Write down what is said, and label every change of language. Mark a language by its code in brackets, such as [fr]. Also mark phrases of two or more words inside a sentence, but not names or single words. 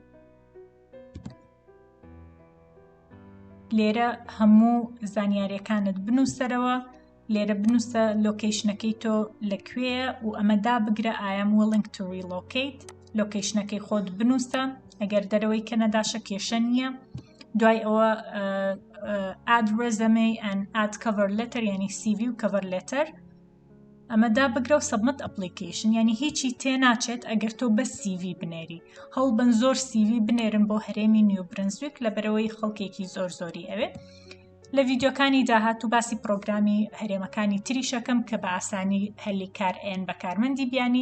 [ckb] لێرە هەموو زانیاریەکانت بنووسەرەوە، لێرە بنووسە لۆکیشنەکەی تۆ لەکوێیە و ئەمە دابگرە [en] I am willing to relocate. [ckb] لۆکیشنەکەی خۆت بنووسە، ئەگەر دەرەوەی کەنەداشە کێشە نییە. دوای ئەوە [en] add resume and add cover letter، یعنی CV و cover letter. [ckb] ئەمە دابگرە و [en] submit application، [ckb] یعنی هیچی تێناچێت ئەگەر تۆ بە CV بنێری. هەڵبن زۆر CV بنێرن بۆ هەرێمی نیو برنزویک لەبەرەوەی خەڵکێکی زۆری ئەوێ. لە ڤیدیۆکانی داهاتوو باسی پرۆگرامی هەرێمەکانی تریشەکەم کە بە ئاسانی هەلی کار ئێن بە کارمەندی بیانی.